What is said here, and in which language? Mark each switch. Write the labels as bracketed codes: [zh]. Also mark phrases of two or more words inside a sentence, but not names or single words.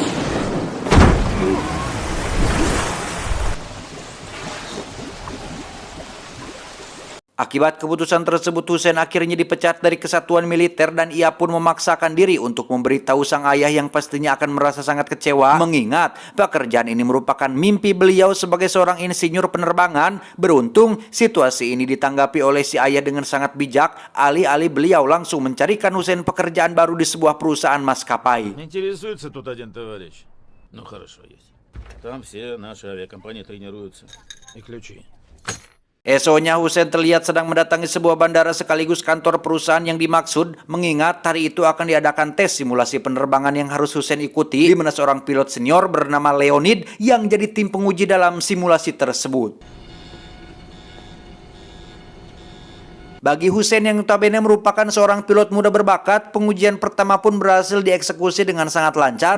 [id] Akibat keputusan tersebut, Hussein akhirnya dipecat dari kesatuan militer dan ia pun memaksakan diri untuk memberitahu sang ayah yang pastinya akan merasa sangat kecewa, mengingat pekerjaan ini merupakan mimpi beliau sebagai seorang insinyur penerbangan. Beruntung situasi ini ditanggapi oleh si ayah dengan sangat bijak. Alih-alih beliau langsung mencarikan Hussein pekerjaan baru di sebuah perusahaan maskapai. [ru] Интересуется тут один товарищ. Ну хорошо есть. Там все наши авиакомпании тренируются. И ключи. [id] Esoknya Hussein terlihat sedang mendatangi sebuah bandara sekaligus kantor perusahaan yang dimaksud, mengingat hari itu akan diadakan tes simulasi penerbangan yang harus Hussein ikuti, di mana seorang pilot senior bernama Leonid yang jadi tim penguji dalam simulasi tersebut. Bagi Hussein yang notabene merupakan seorang pilot muda berbakat, pengujian pertama pun berhasil dieksekusi dengan sangat lancar.